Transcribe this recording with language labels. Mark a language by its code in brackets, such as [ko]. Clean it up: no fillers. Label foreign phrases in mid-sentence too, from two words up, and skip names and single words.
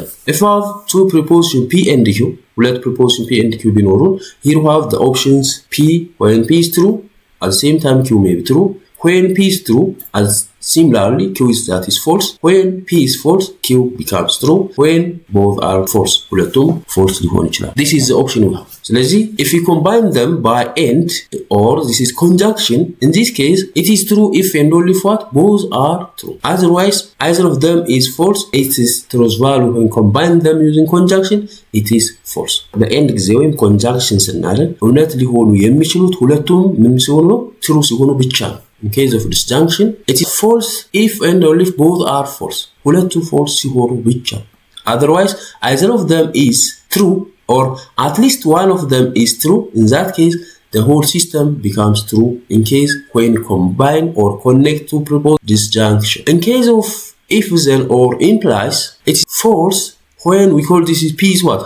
[en] If we have two propositions P and Q, let proposition P and Q be known. Here we have the options P when P is true, at the same time Q may be true. When P is true, as similarly Q is that is false. When P is false, Q becomes true. When both are false, [am] ሁለቱም false ሊሆን ይችላል. [en] This is the option we have. ስለዚህ if we combine them by and, or this is conjunction, in this case it is true if and only if what? Both are true. Otherwise, either of them is false. It is truth value when combine them using conjunction, it is false. [am] በኤንድ ጊዜ ወይም conjunction ስናደርግ እውነት ሊሆኑ የሚችሉት ሁለቱም ምን ሲሆኑ ነው? true ሲሆኑ ብቻ ነው። [en] In case of disjunction, it is false if and only if both are false. [am] ሁለቱ false ሲሆኑ ብቻ። [en] Otherwise, either of them is true or at least one of them is true. In that case, the whole system becomes true in case when combine or connect to propose disjunction. In case of if then or implies, it is false when we call this is P is what?